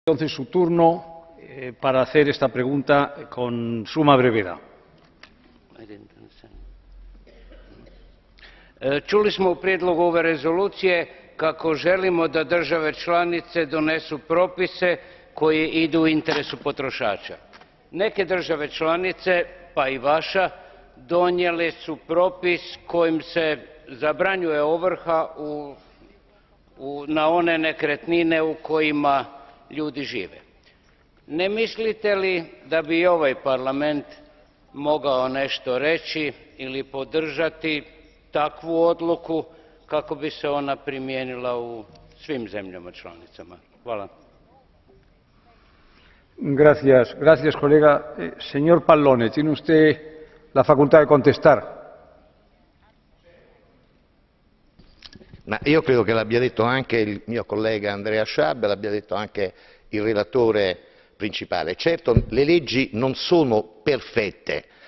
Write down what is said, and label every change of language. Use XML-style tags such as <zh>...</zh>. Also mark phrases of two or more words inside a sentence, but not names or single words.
<es>Entonces su turno para hacer esta pregunta con suma brevedad.</es> <hr>Čuli smo u prijedlogu ove rezolucije kako želimo da države članice donesu propise koji idu u interesu potrošača. Neke države članice, pa i vaša, donijele su propis kojim se zabranjuje ovrha na one nekretnine u kojima ljudi žive. Ne mislite li da bi i ovaj Parlament mogao nešto reći ili podržati takvu odluku kako bi se ona primijenila u svim zemljama članicama? Hvala.</hr> <es>Gracias, colega. Señor Pallone, tiene usted la facultad de contestar.</es> <it>Ma io credo che l'abbia detto anche il mio collega Andrea Schwab, l'abbia detto anche il relatore principale. Certo, le leggi non sono perfette,</it>